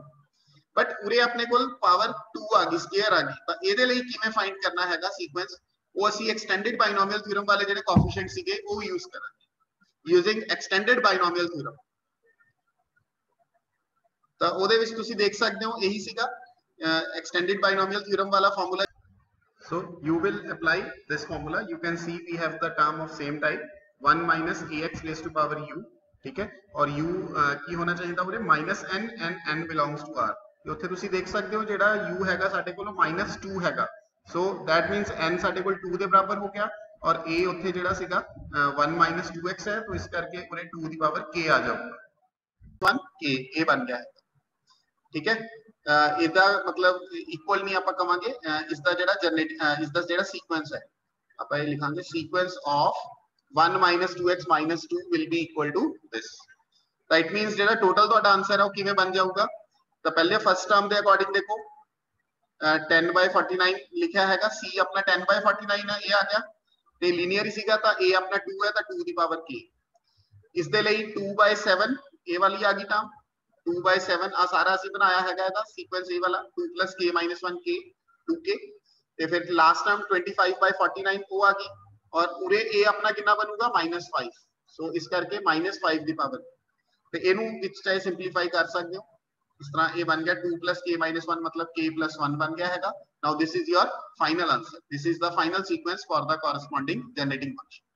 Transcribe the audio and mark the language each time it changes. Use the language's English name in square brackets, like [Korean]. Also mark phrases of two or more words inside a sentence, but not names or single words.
[Punjabi] ਬਟ ਉਰੇ ਆਪਣੇ ਕੋਲ ਪਾਵਰ 2 ਆ ਗਈ, ਸਕੁਅਰ ਆ ਗਈ, ਤਾਂ ਇਹਦੇ ਲਈ ਕਿਵੇਂ ਫਾਈਂਡ ਕਰਨਾ ਹੈਗਾ ਸੀਕੁਐਂਸ, ਉਹ ਅਸੀਂ [English] extended binomial theorem [Punjabi] ਵਾਲੇ ਜਿਹੜੇ ਕੋਐਫੀਸ਼ੀਐਂਟ ਸੀਗੇ ਉਹ ਯੂਜ਼ ਕਰਾਂਗੇ, [English] using extended binomial theorem. [Punjabi] ਤਾਂ ਉਹਦੇ ਵਿੱਚ ਤੁਸੀਂ ਦੇਖ ਸਕਦੇ ਹੋ ਇਹੀ ਸੀਗਾ [English] extended binomial theorem [Punjabi] wala formula. [English] So you will apply this formula. You can see we have the term of same type 1 - ax raised to power u, [Hindi] ठीक है, और u की होना चाहिए उरे -n [English] and n belongs to r। [Punjabi] ਤੇ ਉੱਥੇ ਤੁਸੀਂ ਦੇਖ ਸਕਦੇ ਹੋ ਜਿਹੜਾ u ਹੈਗਾ ਸਾਡੇ ਕੋਲ -2 ਹੈਗਾ, [English] so that means [Punjabi] n ਸਾਡੇ ਕੋਲ 2 ਦੇ ਬਰਾਬਰ ਹੋ ਗਿਆ, ਔਰ a ਉੱਥੇ ਜਿਹੜਾ ਸੀਗਾ 1 - 2x ਹੈ, तो ਇਸ ਕਰਕੇ ਉਰੇ 2 ਦੀ ਪਾਵਰ k ਆ ਜਾਊਗਾ, 1 k a ਬਣ ਗਿਆ ਹੈ, [Hindi] ठीक है। [Punjabi] ਇਹਦਾ ਮਤਲਬ ਇਕੁਅਲ ਨਹੀਂ ਆਪਾਂ ਕਵਾਂਗੇ, ਇਸ ਦਾ ਜਿਹੜਾ ਸੀਕੁਐਂਸ ਹੈ ਆਪਾਂ ਇਹ ਲਿਖਾਂਗੇ, [English] sequence of [Punjabi] 1 - [English] 2x - 2 will be equal to this। [Punjabi] ਤਾਂ [English] it means [Punjabi] ਜਿਹੜਾ ਟੋਟਲ ਤੁਹਾਡਾ ਆਨਸਰ ਹੈ ਉਹ ਕਿਵੇਂ ਬਣ ਜਾਊਗਾ, ਤਾਂ ਪਹਿਲੇ [English] first term [Punjabi] ਦੇ ਅਕੋਰਡਿੰਗ ਦੇਖੋ 10/49 ਲਿਖਿਆ ਹੈਗਾ, c ਆਪਣਾ 10/49 ਹੈ, ਇਹ ਆ ਗਿਆ, ਤੇ ਲੀਨੀਅਰ ਹੀ ਸੀਗਾ ਤਾਂ a ਆਪਣਾ 2 ਹੈ ਤਾਂ 2 ਦੀ ਪਾਵਰ k। ਇਸ ਦੇ ਲਈ 2/7 ਇਹ ਵਾਲੀ ਆ ਗਈ ਟਰਮ, 2/7 ਆ ਸਾਰਾ ਅਸੀਂ ਬਣਾਇਆ ਹੈਗਾ ਇਹਦਾ ਸੀਕੁਐਂਸ ਇਹ ਵਾਲਾ 2 + k - 1 k 2k, ਤੇ ਫਿਰ [English] last term [Punjabi] 25/49 ਉਹ ਆ ਗਈ, ਔਰ ਉਰੇ a ਆਪਣਾ ਕਿੰਨਾ ਬਣੂਗਾ -5, ਸੋ ਇਸ ਕਰਕੇ -5 ਦੀ ਪਾਵਰ, ਤੇ ਇਹਨੂੰ ਵਿੱਚ ਚਾਹੇ ਸਿੰਪਲੀਫਾਈ ਕਰ ਸਕਦੇ ਹੋ, ਇਸ ਤਰ੍ਹਾਂ ਇਹ ਬਣ ਗਿਆ 2 + k - 1 मतलब k + 1 ਬਣ ਗਿਆ ਹੈਗਾ। [English] Now this is your final answer, this is the final sequence for the corresponding generating function.